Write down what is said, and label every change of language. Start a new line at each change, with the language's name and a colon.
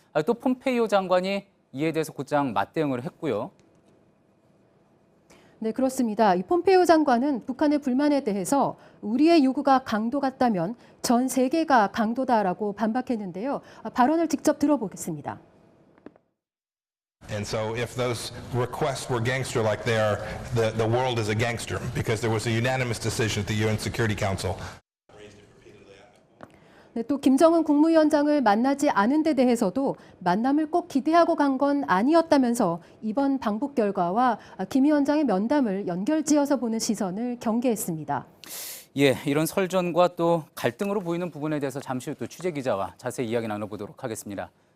Korean: 또 폼페이오 장관이 이에 대해서 곧장 맞대응을 했고요. 네, 그렇습니다. 이 폼페이오 장관은 북한의 불만에 대해서 우리의 요구가 강도 같다면 전 세계가 강도다라고 반박했는데요. 발언을 직접 들어보겠습니다.
English: And so if those requests were gangster-like they are, the world is a gangster because there was a unanimous decision at the UN Security Council.
Korean: 네, 또 김정은 국무위원장을 만나지 않은 데 대해서도 만남을 꼭 기대하고 간 건 아니었다면서 이번 방북 결과와 김 위원장의 면담을 연결지어서 보는 시선을 경계했습니다. 예, 이런 설전과 또 갈등으로 보이는 부분에 대해서 잠시 후 또 취재 기자와 자세히 이야기 나눠보도록 하겠습니다.